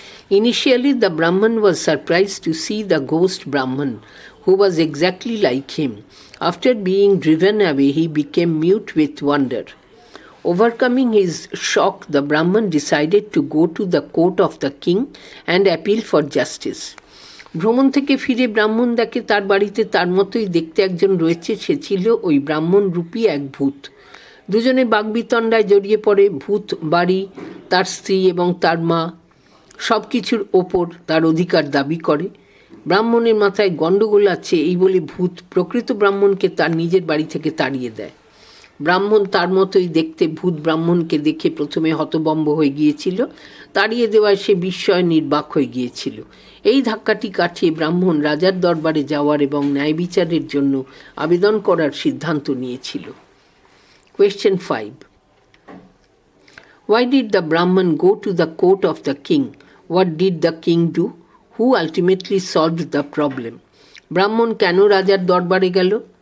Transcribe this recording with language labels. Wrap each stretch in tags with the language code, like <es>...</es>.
<en>Initially, the Brahman was surprised to see the ghost Brahman, who was exactly like him. After being driven away, he became mute with wonder. Overcoming his shock, the Brahman decided to go to the court of the king and appeal for justice.</en> <bn>ভ্রমণ থেকে ফিরে ব্রাহ্মণ দেখে তার বাড়িতে তার মতোই দেখতে একজন রয়েছে। সে ছিল ওই ব্রাহ্মণ রূপী এক ভূত। দুজনে বাগবিতণ্ডায় জড়িয়ে পড়ে। ভূত বাড়ি, তার স্ত্রী এবং তার মা সব কিছুর ওপর তার অধিকার দাবি করে। ব্রাহ্মণের মাথায় গণ্ডগোল আছে এই বলে ভূত প্রকৃত ব্রাহ্মণকে তার নিজের বাড়ি থেকে তাড়িয়ে দেয়। ব্রাহ্মণ তার মতোই দেখতে ভূত ব্রাহ্মণকে দেখে প্রথমে হতভম্ব হয়ে গিয়েছিল। তাড়িয়ে দেওয়ায় সে বিস্ময়ে নির্বাক হয়ে গিয়েছিল। এই ধাক্কাটি কাটিয়ে ব্রাহ্মণ রাজার দরবারে যাওয়ার এবং ন্যায় বিচারের জন্য আবেদন করার সিদ্ধান্ত নিয়েছিল।</bn> <en>Question 5. Why did the Brahman go to the court of the king? What did the king do? Who ultimately solved the problem?</en> <bn>ব্রাহ্মণ কেন রাজার দরবারে গেল?</bn>